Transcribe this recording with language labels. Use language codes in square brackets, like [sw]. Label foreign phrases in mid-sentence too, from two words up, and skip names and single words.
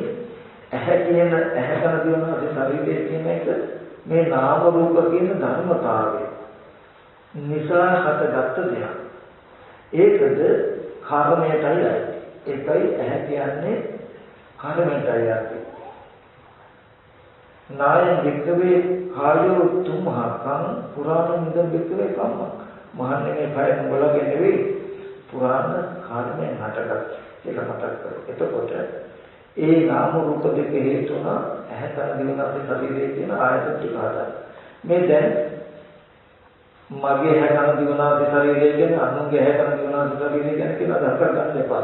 [si] ඇහැ කියන ඇහැ කන දිව නාසය ශරීරය කියන එක මේ නාම රූප කියන ධර්මතාවය නිසා හටගත්ත දෙයක්. ඒකද කර්මයටයි ඇති. ඒකයි ඇහැ කියන්නේ කර්මයටයි ඇති. [pi] නායන් වික්කවේ කායෝ තුම්හකං පුරාණ නිද වික්කවේ කම්ම. [si] මහන්නේ මේ කය නුඹලගේ නෙවෙයි පුරාණ කර්මයෙන් හටගත් කියලා මතක් කරගන්න. එතකොට ඒ නාම රූප දෙක හේතු වුණා ඇහැ කන දිව නාසය ශරීරයේ තියෙන ආයතන ටික හදා. මේ දැන් මගේ ඇහැ කන දිව නාසය ශරීරය ගැන අනුන්ගේ ඇහැ කන දිව නාසය ශරීරය ගැන කියලා අදහස් ගන්න එපා.